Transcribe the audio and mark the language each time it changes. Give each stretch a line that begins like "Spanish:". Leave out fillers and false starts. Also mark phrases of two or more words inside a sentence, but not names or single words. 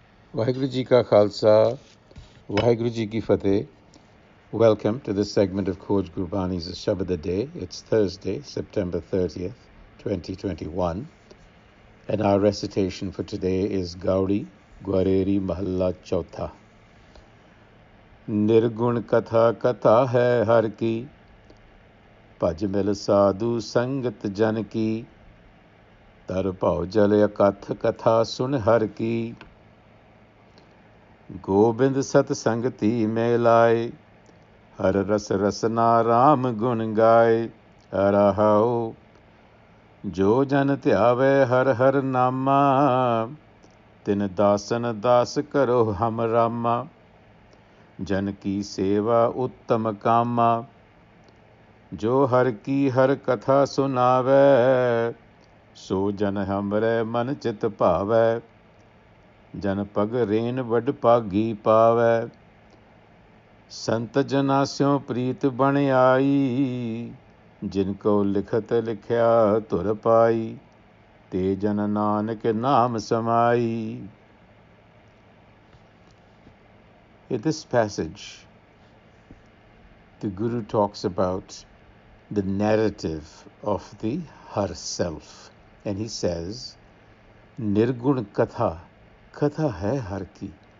Punjabi: ਵਾਹਿਗੁਰੂ ਜੀ ਕਾ ਖ਼ਾਲਸਾ, ਵਾਹਿਗੁਰੂ ਜੀ ਕੀ ਫ਼ਤਹਿ.
English: Welcome to this segment of Coach Gurbani's a-sabad-a-day. It's Thursday, September 30th, 2021. And our recitation for today is Gauri Gwareri Mahalla Chautha.
Punjabi: ਨਿਰਗੁਣ ਕਥਾ ਕਥਾ ਹੈ ਹਰਿ ਕੀ, ਭਜੁ ਮਿਲਿ ਸਾਧੂ ਸੰਗਤਿ ਜਨ ਕੀ, ਤਰੁ ਭਉ ਜਲੁ ਕਥਾ ਕਥਾ ਸੁਨਿ ਹਰਿ ਕੀ, ਗੋਬਿੰਦ ਸਤ ਸੰਗਤਿ ਮੇਂ ਲਾਏ, ਹਰਿ ਰਸੁ ਰਸਨਾ ਰਾਮ ਗੁਨ ਗਾਏ, Arahao. ਜੋ ਜਨ ਧਿਆਵੈ ਹਰਿ ਹਰਿ ਨਾਮਾ, ਤਿਨ ਦਾਸਨ ਦਾਸ ਕਰੋ ਹਮ ਰਾਮਾ, ਜਨ ਕੀ ਸੇਵਾ ਊਤਮ ਕਾਮਾ, ਜੋ ਹਰਿ ਕੀ ਹਰਿ ਕਥਾ ਸੁਣਾਵੈ, ਸੋ ਜਨੁ ਹਮਰੈ ਮਨਿ ਚਿਤਿ ਭਾਵੈ, ਜਨ ਪਗ ਰੇਣੁ ਵਡ ਭਾਗੀ ਪਾਵੈ, ਸੰਤ ਜਨਾ ਸਿਉ ਪ੍ਰੀਤਿ ਬਨਿ ਆਈ, ਜਿਨਕਉ ਲਿਖਤੁ ਲਿਖਿਆ ਧੁਰਿ ਪਾਈ, ਤੇ ਜਨ ਨਾਨਕ ਨਾਮਿ ਸਮਾਈ.
English: In this passage, the Guru talks about the narrative of the Har self. And he says,
Punjabi: ਨਿਰਗੁਣ ਕਥਾ, ਕਥਾ ਹੈ ਹਰਿ ਕੀ.